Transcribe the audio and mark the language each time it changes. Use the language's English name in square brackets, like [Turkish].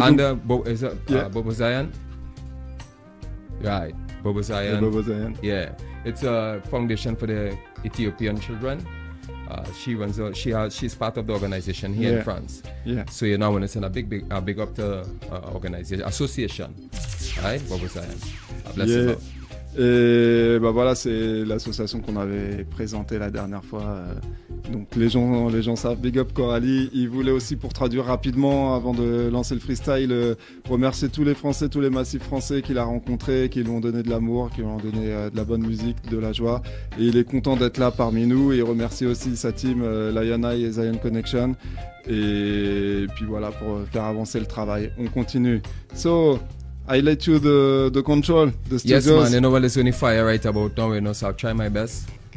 [English] And Bobo Zion? Right, Bobo Zion. Bobo Zion. Yeah, it's a foundation for the Ethiopian children. She's part of the organization here in France. Yeah. So I want to send a big up to organization, association, right? Bobo Zion. Bless you, Yeah. love. [French] Et voilà, c'est l'association qu'on avait présentée la dernière fois. Donc les gens savent. [English] Big up [French] Coralie. Il voulait aussi, pour traduire rapidement avant de lancer le freestyle, remercier tous les Français, tous les massifs français qu'il a rencontrés, qui lui ont donné de l'amour, qui lui ont donné de la bonne musique, de la joie. Et il est content d'être là parmi nous. Et il remercie aussi sa team Lion Eye et Zion Connection. Et puis voilà, pour faire avancer le travail. On continue. [English] So, I let you the control, the studios. Yes, man. You know what? It's only fire right about now, you know, so I'll try my best.